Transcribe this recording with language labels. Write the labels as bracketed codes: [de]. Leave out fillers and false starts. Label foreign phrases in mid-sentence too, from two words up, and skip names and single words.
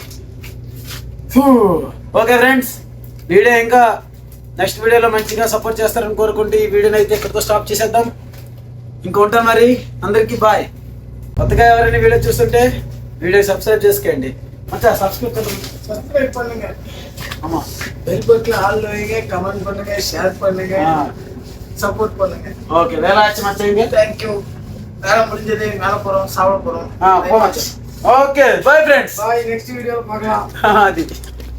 [en] okay friends, [te] వీడియో ఇంకా [en] next video [te] మంచిగా సపోర్ట్ చేస్తారని కోరుకుంటూ ఈ వీడియోని అయితే ఇక్కడితో స్టాప్ చేసేద్దాం. ఇంకొంటాం మరి. అందరికీ బాయ్. కొత్తగా ఎవరైనా వీడియో చూస్తుంటే వీడియో సబ్స్క్రైబ్ చేసుకోండి. మంచిగా సబ్స్క్రైబ్ [ta] பண்ணுங்க. ஆமா, [en] bell button [ta] ஆல் வைங்க, கமெண்ட் பண்ணுங்க, ஷேர் பண்ணுங்க, சப்போர்ட் பண்ணுங்க. ஓகே, வேலை ஆச்சு மச்சாங்க. [en] thank you. [ta] வேலை முடிஞ்சது, மேல போறோம், சாப்பிட போறோம். போ மச்சான். [en] okay, bye friends. [ta] பாய். [en] next video [ta] பார்க்கலாம். அது